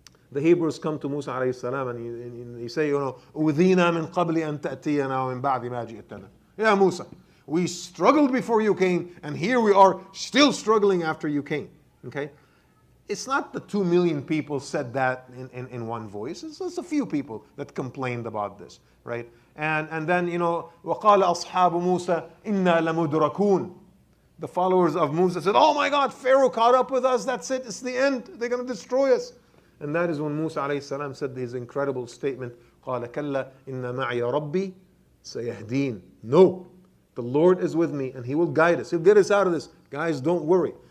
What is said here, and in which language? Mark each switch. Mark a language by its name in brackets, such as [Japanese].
[English] The Hebrews come to Musa alayhi salam, and he say, [Arabic] "Udhina min qabli an ta'tiyana wa min ba'di ma ji'tana." [English] Yeah, Musa, we struggled before you came, and here we are still struggling after you came. Okay, it's not the 2 million people said that in one voice. It's a few people that complained about this, right? And then [Arabic] وَقَالَ أَصْحَابُ مُوسَى إِنَّا لَمُدْرَكُونَ. [English] The followers of Musa said, "Oh my God, Pharaoh caught up with us. That's it. It's the end. They're going to destroy us." And that is when Musa alayhi salam said his incredible statement, [Arabic] قَالَ كَلَّا إِنَّ مَعِيَ رَبِّي سَيَهْدِينَ. [English] No, the Lord is with me and He will guide us. He'll get us out of this. Guys, don't worry.